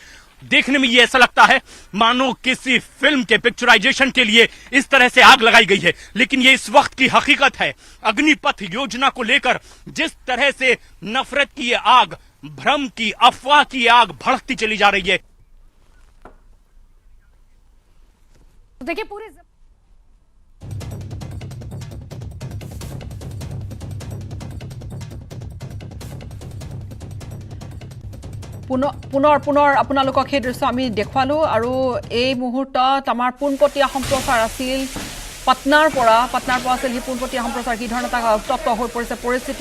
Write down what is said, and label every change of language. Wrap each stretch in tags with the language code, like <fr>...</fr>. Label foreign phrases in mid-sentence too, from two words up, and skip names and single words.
<hi>देखने में ये ऐसा लगता है मानो किसी फिल्म के पिक्चराइजेशन के लिए इस तरह से आग लगाई गई है, लेकिन ये इस वक्त की हकीकत है। अग्निपथ योजना को लेकर जिस तरह से नफरत की ये आग, भ्रम की, अफवाह की आग भड़कती चली जा रही है। देखिए पूरे</hi> <as>পুনৰ আপোনালোকক সেই দৃশ্য আমি দেখুৱালো, আৰু এই মুহূৰ্তত আমাৰ পোনপটীয়া সম্প্ৰচাৰ আছিল পাটনাৰ পৰা আছিল সেই পোনপটীয়া সম্প্ৰচাৰ কি ধৰণে এটা উত্তপ্ত হৈ পৰিছে পৰিস্থিতি।</as>